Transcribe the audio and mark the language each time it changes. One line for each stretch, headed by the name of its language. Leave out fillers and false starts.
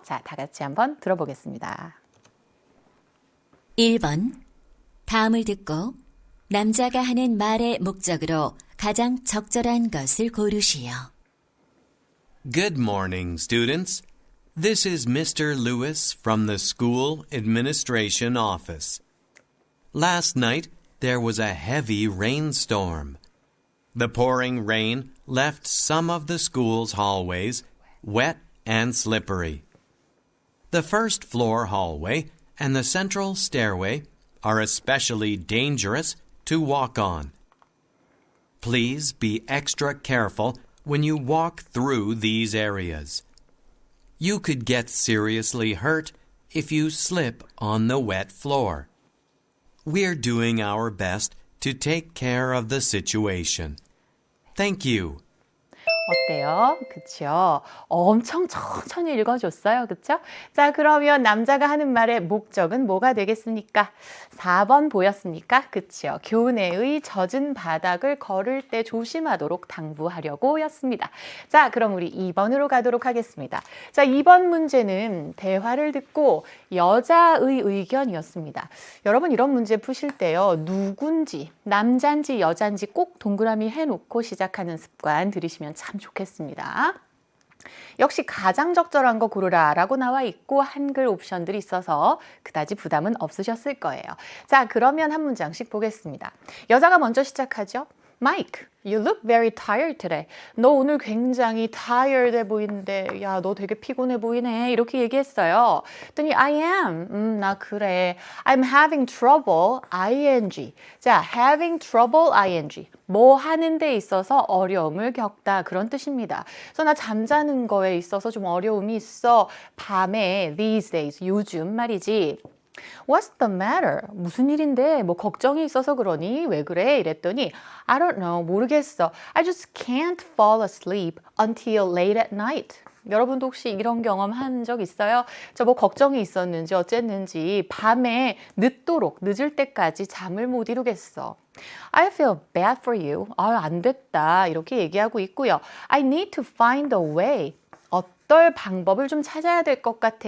Korean: 자, 다 같이 한번 들어보겠습니다. 1번. 다음을 듣고 남자가 하는 말의 목적으로 가장 적절한 것을 고르시오.
English: Good morning, students. This is Mr. Lewis from the school administration office. Last night, there was a heavy rainstorm. The pouring rain left some of the school's hallways wet and slippery. The first floor hallway and the central stairway are especially dangerous to walk on. Please be extra careful when you walk through these areas. You could get seriously hurt if you slip on the wet floor. We're doing our best to take care of the situation. Thank you.
Korean: 어때요? 그쵸? 엄청 천천히 읽어줬어요. 그쵸? 자, 그러면 남자가 하는 말의 목적은 뭐가 되겠습니까? 4번 보였습니까? 그쵸? 교내의 젖은 바닥을 걸을 때 조심하도록 당부하려고 였습니다. 자, 그럼 우리 2번으로 가도록 하겠습니다. 자, 2번 문제는 대화를 듣고 여자의 의견이었습니다. 여러분 이런 문제 푸실 때요. 누군지, 남잔지 여잔지 꼭 동그라미 해놓고 시작하는 습관 들이시면 참 좋겠습니다. 역시 가장 적절한 거 고르라 라고 나와 있고 한글 옵션들이 있어서 그다지 부담은 없으셨을 거예요. 자, 그러면 한 문장씩 보겠습니다. 여자가 먼저 시작하죠.
English: Mike, you look very tired today.
Korean: 너 오늘 굉장히 tired 해 보이는데 야, 너 되게 피곤해 보이네. 이렇게 얘기했어요. 그랬더니
English: I am.
Korean: 나 그래.
English: I'm having trouble. ing.
Korean: 자,
English: having trouble ing.
Korean: 뭐 하는 데 있어서 어려움을 겪다. 그런 뜻입니다. 그래서 나 잠자는 거에 있어서 좀 어려움이 있어. 밤에
English: these days.
Korean: 요즘 말이지.
English: What's the matter?
Korean: 무슨 일인데? 뭐 걱정이 있어서 그러니? 왜 그래? 이랬더니
English: I don't know.
Korean: 모르겠어.
English: I just can't fall asleep until late at night.
Korean: 여러분도 혹시 이런 경험 한 적 있어요? 저 뭐 걱정이 있었는지 어쨌는지 밤에 늦도록 늦을 때까지 잠을 못 이루겠어.
English: I feel bad for you.
Korean: 안 됐다. 이렇게 얘기하고 있고요.
English: I need to find a way.
Korean: 어떨 방법을 좀 찾아야 될 것 같아.